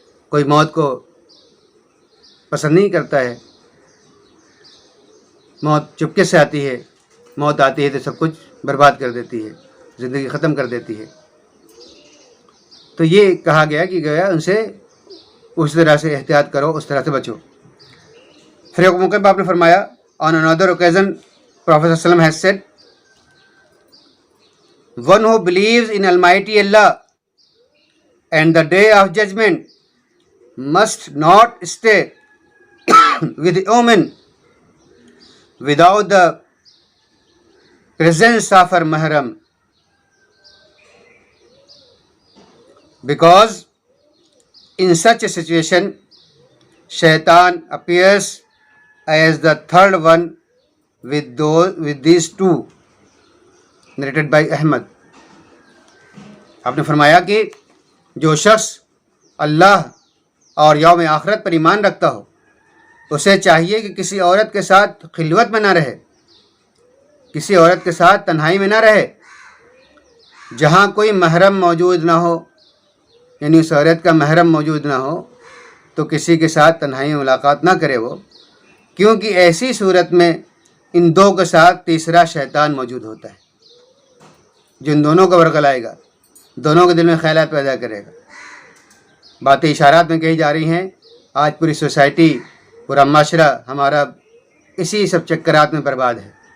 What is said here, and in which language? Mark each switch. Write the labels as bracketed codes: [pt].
[ur] کوئی موت کو پسند نہیں کرتا ہے، موت چپکے سے آتی ہے، موت آتی ہے تو سب کچھ برباد کر دیتی ہے، زندگی ختم کر دیتی ہے. تو یہ کہا گیا کہ گیا ان سے اس طرح سے احتیاط کرو، اس طرح سے بچو. پھر ایک موقع پہ آپ نے فرمایا [en] on another occasion Prophet ﷺ has said, one who believes in Almighty Allah and the day of judgment must not stay with a woman without the presence of her mahram, because in such a situation Shaitan appears as the third one with these two, narrated by Ahmad. [ur] آپ نے فرمایا کہ جو شخص اللہ اور یوم آخرت پر ایمان رکھتا ہو اسے چاہیے کہ کسی عورت کے ساتھ خلوت میں نہ رہے، کسی عورت کے ساتھ تنہائی میں نہ رہے جہاں کوئی محرم موجود نہ ہو، یعنی اس عورت کا محرم موجود نہ ہو تو کسی کے ساتھ تنہائی میں ملاقات نہ کرے وہ، کیونکہ ایسی صورت میں ان دو کے ساتھ تیسرا شیطان موجود ہوتا ہے جو ان دونوں کو ورگلائے گا، دونوں کے دل میں خیالات پیدا کرے گا۔ باتیں اشارات میں کہی جا رہی ہیں، آج پوری سوسائٹی، پورا معاشرہ ہمارا اسی سب چکرات میں برباد ہے۔